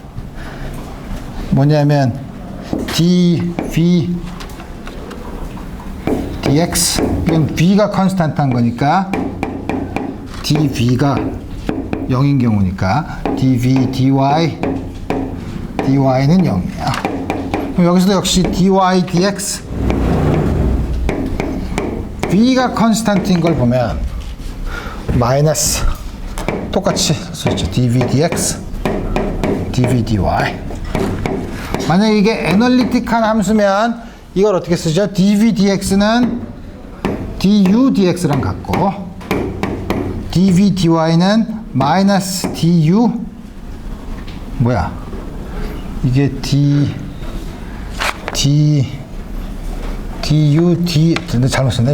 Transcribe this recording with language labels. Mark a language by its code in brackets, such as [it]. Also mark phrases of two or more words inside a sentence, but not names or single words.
[ko] 뭐냐면 dv dx 이건 v가 컨스탄트한 거니까 dv가 0인 경우니까 dv dy dy는 0이에요. 그럼 여기서도 역시 dy dx v가 컨스탄트인 걸 보면 마이너스 똑같이 쓰죠. dv dx dv dy 만약에 이게 애널리틱한 함수면 이걸 어떻게 쓰죠? dv dx는 du dx랑 같고 dv dy는 마이너스 du 뭐야 이게 du 잘못 썼네.